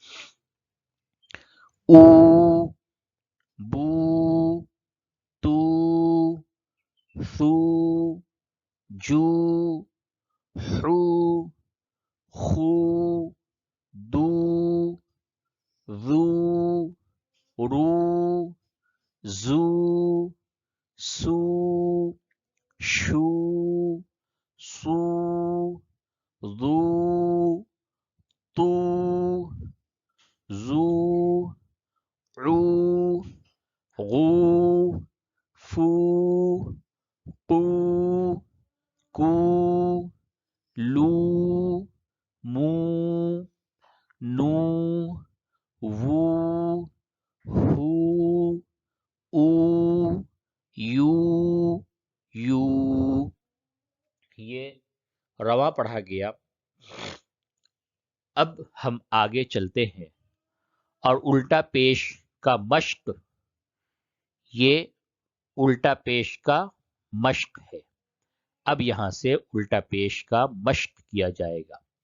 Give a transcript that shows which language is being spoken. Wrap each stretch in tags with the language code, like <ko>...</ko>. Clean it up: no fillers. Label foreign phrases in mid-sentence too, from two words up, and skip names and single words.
<ur>او، بو، تو، ثو، جو، حو، خو، دو، ذو، رو، زو، سو، شو، سو، ذو، تو، زو، عو، غو، فو، قو، کو، لو، مو، نو، وو، ہو، او، یو، یو۔ یہ رواں پڑھا گیا۔ اب ہم آگے چلتے ہیں اور الٹا پیش کا مشق، یہ الٹا پیش کا مشق ہے۔ اب یہاں سے الٹا پیش کا مشق کیا جائے گا۔</ur>